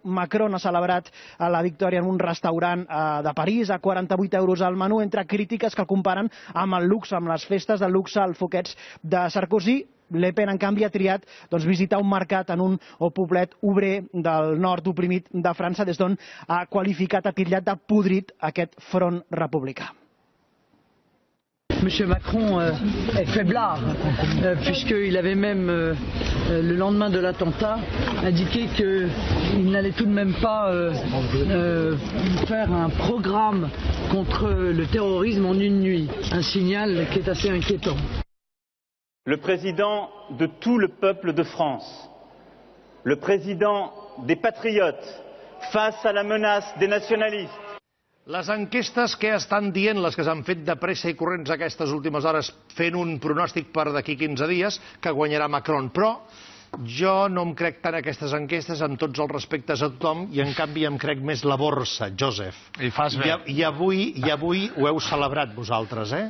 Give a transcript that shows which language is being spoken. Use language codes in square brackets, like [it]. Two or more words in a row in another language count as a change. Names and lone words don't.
[ca] Macron ha celebrat la victòria en un restaurant de París a 48 euros al menú, entre crítiques que el comparen amb el luxe, amb les festes de luxe al Foquets de Sarkozy. Le Pen, en canvi, ha triat visitar un mercat en un poblet obrer del nord oprimit de França, des d'on ha qualificat, ha titllat de podrit aquest front republicà. [fr] Monsieur Macron est faiblard, puisqu'il avait même, le lendemain de l'attentat, indiqué qu'il n'allait tout de même pas faire un programme contre le terrorisme en une nuit. Un signal qui est assez inquiétant. Le président de tout le peuple de France, le président des patriotes, face à la menace des nationalistes. [ca] Les enquestes que estan dient, les que s'han fet de pressa i corrents aquestes últimes hores, fent un pronòstic per d'aquí 15 dies, que guanyarà Macron. Però jo no em crec tant aquestes enquestes, amb tots els respectes a tothom, i en canvi em crec més la borsa, Josep. I fas bé. I avui ho heu celebrat vosaltres, eh?